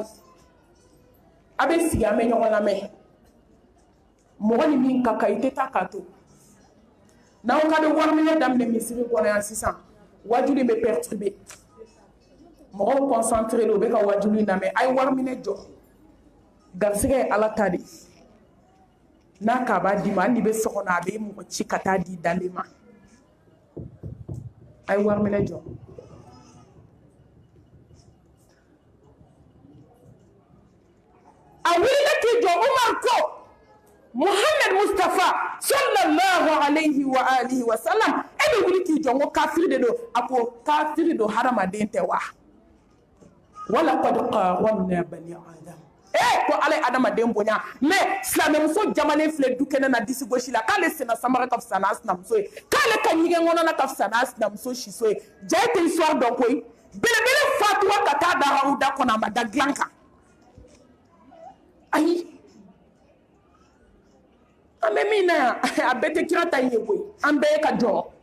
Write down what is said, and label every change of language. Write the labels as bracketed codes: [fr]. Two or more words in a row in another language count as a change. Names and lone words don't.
[bm] a bɛ sigi an bɛ ɲɔgɔn lamɛn mɔgɔ ni min ka kan i tɛ taa k'a to n'aw ka bɛ wari minɛ daminɛ misiri kɔnɔ yan sisan wajuli bɛ perturber mɔgɔw concentré don u bɛ ka wajuli lamɛn a ye wari minɛ jɔ garisigɛ ye ala ta de n'a k'a b'a d'i ma hali n'i bɛ so kɔnɔ a bɛ mɔgɔ ci ka taa di dalen ma a ye wari minɛ jɔ a wulila k'i jɔ Umar ko Muhammad Mustafa [ar] صلى الله عليه وعلى آله وسلم [bm] e bɛ wuli k'i jɔ n ko kafiri de don a ko kafiri don hadamaden tɛ wa [ar] ولقد كرمنا بني آدم [bm] ko ala ye adamaden bonya mais silamɛmuso jamanen filɛ du kɛnɛ na disi gosi la k'ale senna samara ka fisa n'a sinamuso ye k'ale ka ɲɛgɛn kɔnɔna ka fisa n'a sinamuso siso ye ja tɛ histoire dɔn koyi belebele fatuwa ka taa da hawuda kɔnɔ a ma da dilan kan ayi an bɛ min na yan a bɛɛ tɛ kira ta in ye koyi an bɛɛ ye ka jɔ